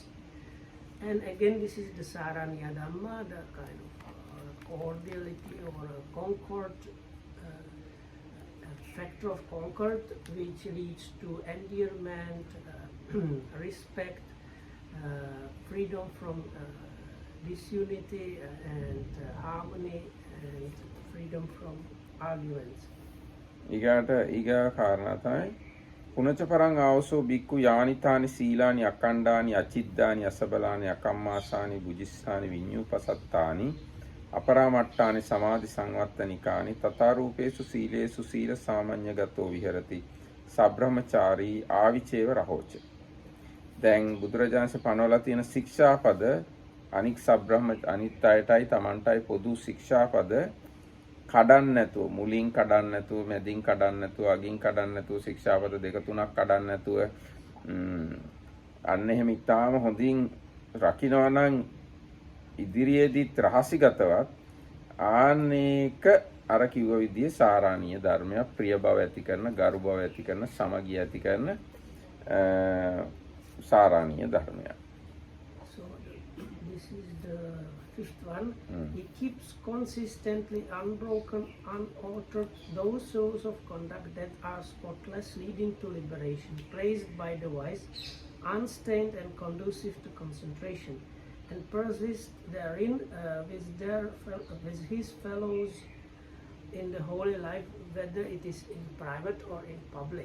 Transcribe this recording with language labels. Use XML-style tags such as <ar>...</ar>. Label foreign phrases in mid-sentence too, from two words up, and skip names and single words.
<en>And again, this is the Saraniya Dhamma, the kind of cordiality or a concord, a factor of concord, which leads to endearment, respect, freedom from disunity and harmony, and freedom from arguments.</en> <si>ඊගා කාරණා තමයි</si> <pi>පුනච පරං ආවසෝ බික්කු යානිතානි සීලානි අකණ්ඩානි අචිද්දානි අසබලානි අකම්මාසානි බුජිස්සානි විඤ්ඤූපසත්තානි අපරාමට්ඨානි සමාධි සංවත්තනිකානි තථාරූපේසු සීලේසු සීල සාමඤ්ඤගතෝ විහෙරති සබ්‍රහ්මචාරී ආවිචේව රහෝච.</pi> <si>දැන් බුදුරජාණන්සේ පනවලා තියෙන ශික්ෂාපද අනික් අනිත් අයටයි Tamanටයි පොදු ශික්ෂාපද කඩන්න නැතුව, මුලින් කඩන්න නැතුව, මැදින් කඩන්න නැතුව, අගින් කඩන්න නැතුව, ශික්ෂාපද දෙක තුනක් කඩන්න නැතුව අන්න එහෙම ඉතාම හොඳින් රකින්නවා නම් ඉදිරියේදීත් රහසිගතවත් ආනේක අර කිව්ව විදිහේ සාරාණීය ධර්මයක්, ප්‍රිය බව ඇති කරන, ගරු බව ඇති කරන, සමගිය ඇති කරන සාරාණීය ධර්මයක්.</si> <en>So this is the fifth one. He keeps consistently unbroken, unaltered those sources of conduct that are spotless, leading to liberation, praised by the wise, unstained and conducive to concentration, and persist therein with his fellows in the holy life, whether it is in private or in public.</en>